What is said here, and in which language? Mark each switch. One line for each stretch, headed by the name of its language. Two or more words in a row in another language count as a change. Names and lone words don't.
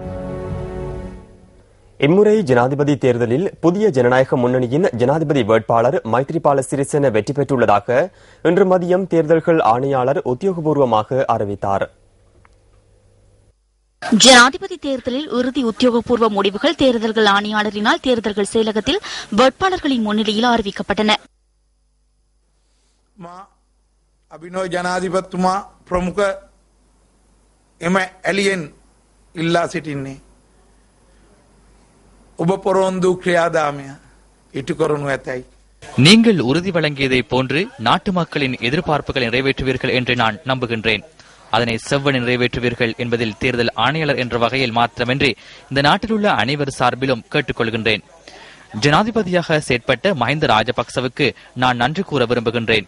Tamil: இம்முறை ஜனாதிபதி தேர்தலில் புதிய ஜனநாயக முன்னணியின் ஜனாதிபதி வேட்பாளர் மைத்ரிபால சிறிசேன வெற்றி பெற்றுள்ளதாக இன்று மதியம் தேர்தல்கள் ஆணையாளர் உத்தியோகபூர்வமாக அறிவித்தார். ஜனாதிபதி தேர்தலில் இறுதி உத்தியோகபூர்வ முடிவுகள் தேர்தல்கள் ஆணையாளரினால் தேர்தல்கள் செயலகத்தில் வேட்பாளர்களின் முன்னிலையில் அறிவிக்கப்பட்டன.
Sinhala: අභිනව ජනාධිපතිතුමා ප්‍රමුඛ එම ඇලියෙන් ඉල්ලා සිටින්නේ ඔබ පොරොන්දු ක්‍රියාදාමය ඉටු කරනු ඇතැයි.
Tamil: நீங்கள் உறுதி வழங்கியதை போன்று நாட்டு மக்களின் எதிர்பார்ப்புகளை நிறைவேற்றுவீர்கள் என்று நான் நம்புகின்றேன். அதனை செவ்வன நிறைவேற்றுவீர்கள் என்பதில் தேர்தல் ஆணையாளர் என்ற வகையில் மாத்திரமின்றி இந்த நாட்டில் உள்ள அனைவர் சார்பிலும் கேட்டுக்கொள்கின்றேன். ஜனாதிபதியாக செயற்பட்ட மஹிந்த ராஜபக்சவுக்கு நான் நன்றி கூற விரும்புகின்றேன்.